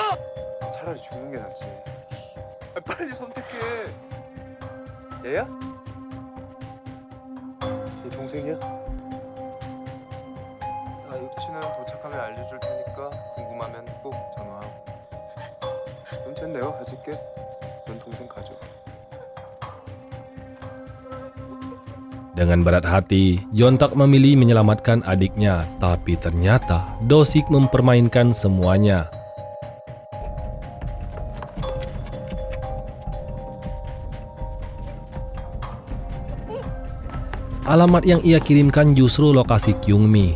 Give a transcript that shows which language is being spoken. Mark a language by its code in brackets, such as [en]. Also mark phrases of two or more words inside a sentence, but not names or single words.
[ko] 차라리 죽는 게 낫지. 빨리 선택해. 얘야? 네 동생이야? 위치는 도착하면 알려줄 테니까 궁금하면 꼭 전화하고. 그럼 됐네요. 가질게. 넌 동생 가져. [id] Dengan berat hati, Jontak memilih menyelamatkan adiknya, tapi ternyata Dosik mempermainkan semuanya. Alamat yang ia kirimkan justru lokasi Kyungmi.